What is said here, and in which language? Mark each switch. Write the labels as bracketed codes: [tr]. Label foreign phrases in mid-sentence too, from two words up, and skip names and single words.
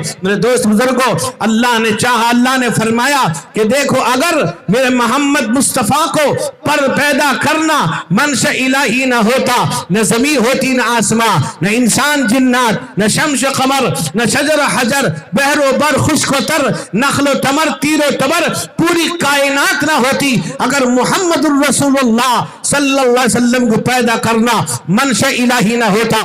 [ur] میرے دوست بزرگوں، اللہ نے چاہا، اللہ نے فرمایا کہ دیکھو اگر میرے محمد مصطفیٰ کو پر پیدا کرنا منشأ الہی نہ ہوتا، نہ زمین ہوتی نہ آسمان، نہ انسان جنات، نہ شمس قمر، نہ شجر حجر، بحر و بر، خشک و تر، نخل و تمر، تیر و تبر، پوری کائنات نہ ہوتی اگر [ar] محمد الرسول اللہ صلی اللہ علیہ وسلم [ur] کو پیدا کرنا منشأ الہی نہ ہوتا۔